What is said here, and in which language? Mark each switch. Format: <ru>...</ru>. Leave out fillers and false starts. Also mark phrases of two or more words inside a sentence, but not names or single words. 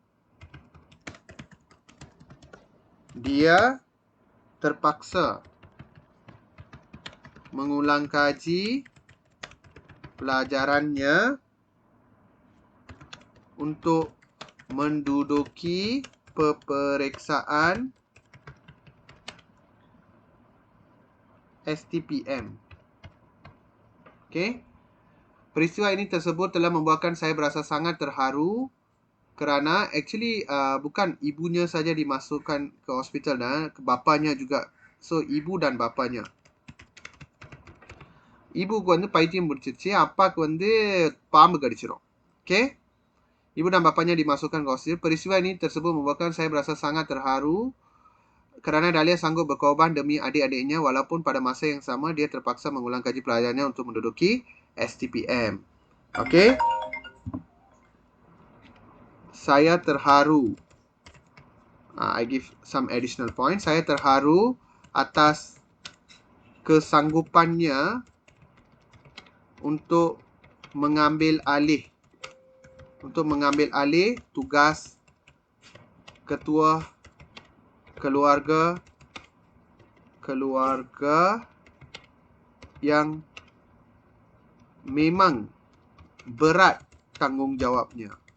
<ms>dia terpaksa mengulang kaji pelajarannya untuk menduduki peperiksaan STPM. Okey. Peristiwa ini tersebut telah membuatkan saya berasa sangat terharu kerana actually bukan ibunya saja dimasukkan ke hospital, bapanya juga. So ibu dan bapanya.</ms> <ta>இபுக்கு வந்து பைத்தியம் பிடிச்சிருச்சு, அப்பாக்கு வந்து பாம்பு கடிச்சிரும்.</ta> <ms>Okay? Ibu dan bapanya dimasukkan ke hospital. Peristiwa ini tersebut membuatkan saya berasa sangat terharu kerana Dahlia sanggup berkorban demi adik-adiknya walaupun pada masa yang sama dia terpaksa mengulang kaji pelajarannya untuk menduduki STPM. Okay? Saya terharu.</ms> <en>I give some additional points.</en> <ms>Saya terharu atas kesanggupannya untuk mengambil alih tugas ketua keluarga yang memang berat tanggungjawabnya</ms>